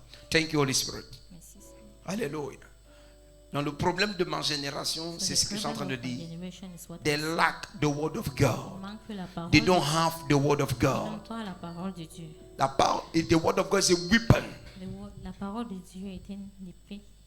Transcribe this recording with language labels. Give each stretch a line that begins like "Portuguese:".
English: Thank you, Holy Spirit.
French: Alléluia. Donc le problème de ma génération, c'est ce que je suis en train de dire.
English: They lack the word of God. They don't have the word of God.
French: La parole,
English: the word of God is a weapon.
French: La parole de Dieu est une épée.